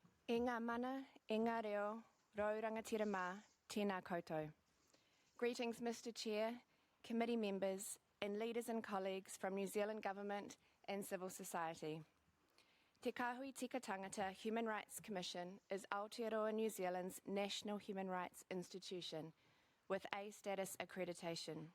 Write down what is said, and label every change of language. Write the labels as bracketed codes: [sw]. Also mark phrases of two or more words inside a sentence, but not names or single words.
[mi] E ngā mana, e ngā reo, rau rangatira mā, tēnā koutou. [en] Greetings, Mr. Chair, committee members, and leaders and colleagues from New Zealand Government and civil society. Te Kāhui Tika Tangata Human Rights Commission is Aotearoa New Zealand's national human rights institution with A status accreditation.